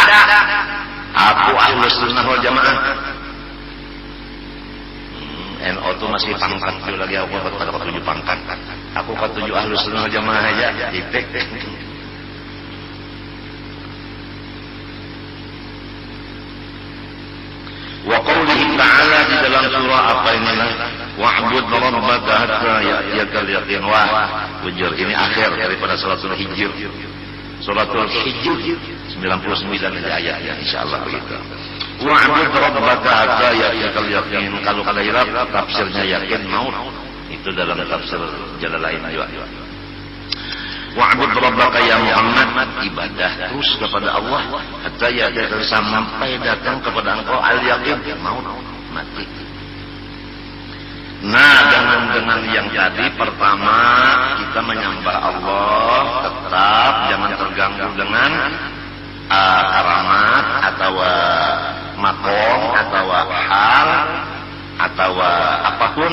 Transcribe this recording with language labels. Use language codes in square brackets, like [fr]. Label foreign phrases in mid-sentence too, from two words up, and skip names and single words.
[bjn] Aku [ar] أهل السنة والجماعة. [bjn] NO itu masih pangkat itu lagi, aku ketujuh pangkat. Aku ketujuh [ar] أهل السنة والجماعة [bjn] aja. Titik. [ar] وقوله تعالى [bjn] di dalam surah apa ini lah, [ar] واعبد ربك حتى يأتيك اليقين. [bjn] Wah, bujur ini akhir daripada suratul Hijr. Suratul Hijr 99 ayatnya, insyaallah begitu. [ar] واعبد ربك حتى يأتيك اليقين. [bjn] Kalau kada irab tafsirnya yakin maut. Itu dalam tafsir Jalalain juga. [ar] واعبد ربك يا محمد, [bjn] ibadah terus kepada Allah [ar] حتى يأتيك, [bjn] sampai datang kepada engkau al-yaqin, maut, mati. Nah, dengan yang tadi pertama kita menyembah Allah, tetap jangan terganggu dengan karamat atau makom atau hal atau apapun.